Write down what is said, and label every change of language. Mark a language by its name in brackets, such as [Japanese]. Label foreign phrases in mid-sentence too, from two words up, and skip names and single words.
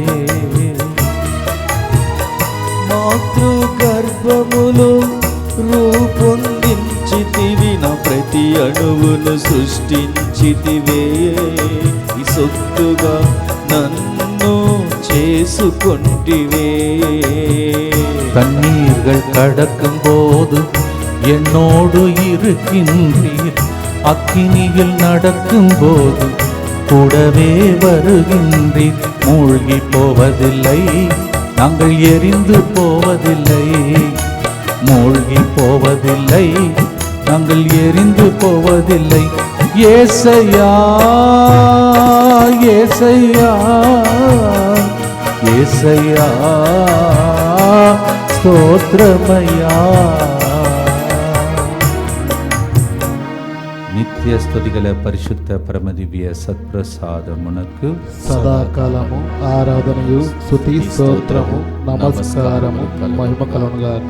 [Telugu] మాతృగర్భములో రూపొందించితివి, నా ప్రతి అణువును సృష్టించితివే, ఈ సొత్తుగా నన్ను చేసుకొంటివే. [Tamil] கண்ணீர்கள் கடக்கும் போது என்னோடு இருக்கின்றீர், அக்கினியில் நடக்கும் போது கூடவே வருகின்றீர். மூழ்கி போவதில்லை, நாங்கள் எரிந்து போவதில்லை, மூழ்கி போவதில்லை, நாங்கள் எரிந்து போவதில்லை. ஏசையா ஏசையா ஏசையா స్తోత్రమయ్యా. [Telugu] నిత్య స్తుతిగల పరిశుద్ధ పరమదివ్య సత్ప్రసాదమునకు సదాకాలము ఆరాధనయు స్తుతి స్తోత్రము నమస్కారము మహిమ కలుగునుగాక.